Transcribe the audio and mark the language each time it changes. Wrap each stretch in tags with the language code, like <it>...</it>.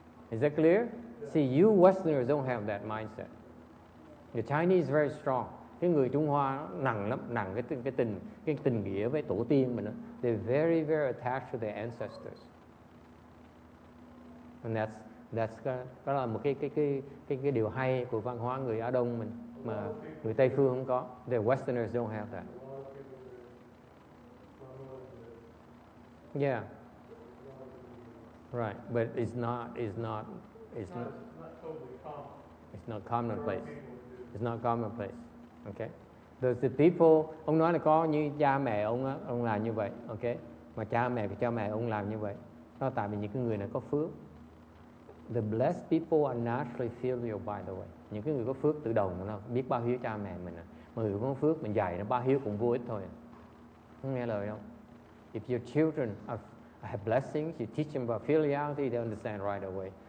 <en>Is that clear? See, you Westerners don't have that mindset. The Chinese is very strong.</en> <vi>Cái người Trung Hoa nặng lắm, nặng cái tình nghĩa với tổ tiên mình đó.</vi> <en>They're very very attached to their ancestors.</en> <vi>And đó là một cái điều hay của văn hóa người Á Đông mình mà người Tây phương không có.</vi> <en>The Westerners don't have that. Yeah. Right, but it's not totally common. It's not commonplace. It's not commonplace. Okay. The people,</en> <vi>ông nói là có như cha mẹ ông làm như vậy, okay. Mà cha mẹ ông làm như vậy. Đó tại vì những cái người này có phước.</vi> <en>The blessed people are naturally filial, by the way.</en> <vi>Những cái người có phước tự động nó biết báo hiếu cha mẹ mình. Mà người có phước mình dạy nó báo hiếu cũng vô ích thôi. Không nghe lời đâu.</vi> <en>If your children have blessings, you teach them about filiality, they understand right away.</en>